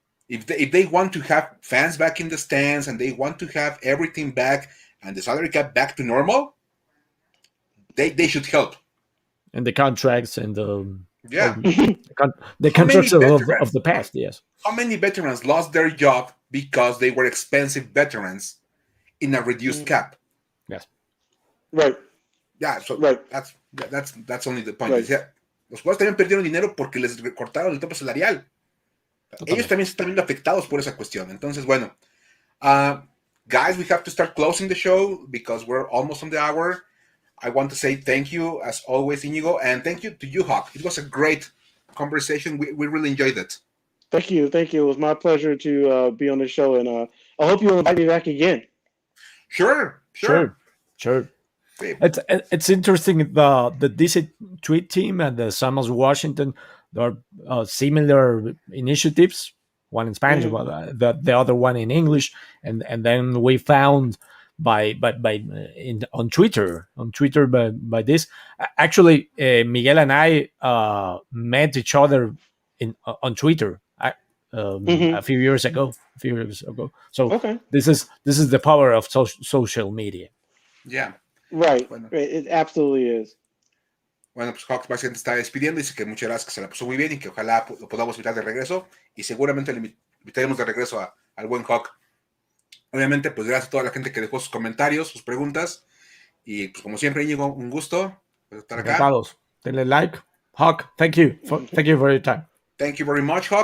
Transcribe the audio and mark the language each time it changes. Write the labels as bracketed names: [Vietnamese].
[English] If they want to have fans back in the stands and they want to have everything back and the salary cap back to normal, they should help. And the contracts and the the contracts of the past, yes. How many veterans lost their job because they were expensive veterans in a reduced cap? Yes. Right. Yeah, so right. That's only the point. Right. [Spanish] O sea, los jugadores también perdieron dinero porque les recortaron el tope salarial. Totalmente. Ellos también se están viendo afectados por esa cuestión. Entonces, bueno, [English] guys, we have to start closing the show because we're almost on the hour. I want to say thank you, as always, Iñigo, and thank you to you, Hawk. It was a great conversation. We really enjoyed it. Thank you. It was my pleasure to be on the show, and I hope you'll invite me back again. Sure. It's interesting. The DC Tweet team and the Somos Washington, there are similar initiatives. One in Spanish, the other one in English, and then we found on Twitter by this. Actually, Miguel and I met each other on Twitter a few years ago. So this is the power of social media. Yeah. Right. Bueno. It absolutely is. [Spanish] Bueno, pues Hawk básicamente está despidiendo. Dice que muchas gracias, que se la pasó muy bien y que ojalá lo podamos invitar de regreso. Y seguramente le invitaremos de regreso al buen Hawk. Obviamente, pues gracias a toda la gente que dejó sus comentarios, sus preguntas. Y pues como siempre, Iñigo, un gusto estar acá. Encantados. Denle like. [English] Hawk, thank you for your time. Thank you very much, Hawk.